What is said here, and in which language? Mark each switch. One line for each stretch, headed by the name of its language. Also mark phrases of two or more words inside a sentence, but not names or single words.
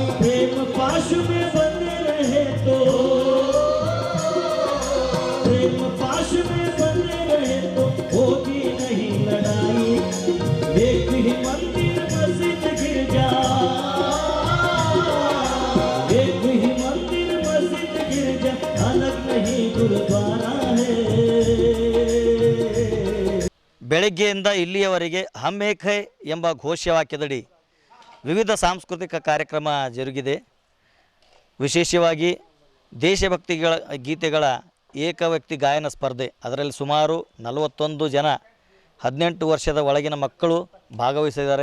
Hindi: प्रेम पाश में बंधे रहे तो, प्रेम पाश में बंधे रहे तो होगी नहीं लड़ाई। एक ही मंदिर मस्जिद गिरजा, एक ही मंदिर मस्जिद गिरजा, अलग नहीं गुरुद्वारा है।
Kannada: ಬೆಳಗ್ಗೆಯಿಂದ ಇಲ್ಲಿಯವರೆಗೆ
Hindi: हम एक है
Kannada: ಎಂಬ ಘೋಷವಾಕ್ಯದಡಿ ವಿವಿಧ ಸಾಂಸ್ಕೃತಿಕ ಕಾರ್ಯಕ್ರಮ ಜರುಗಿದೆ. ವಿಶೇಷವಾಗಿ ದೇಶಭಕ್ತಿಗಳ ಗೀತೆಗಳ ಏಕವ್ಯಕ್ತಿ ಗಾಯನ ಸ್ಪರ್ಧೆ, ಅದರಲ್ಲಿ ಸುಮಾರು 41 ಜನ 18 ವರ್ಷದ ಒಳಗಿನ ಮಕ್ಕಳು ಭಾಗವಹಿಸಿದ್ದಾರೆ.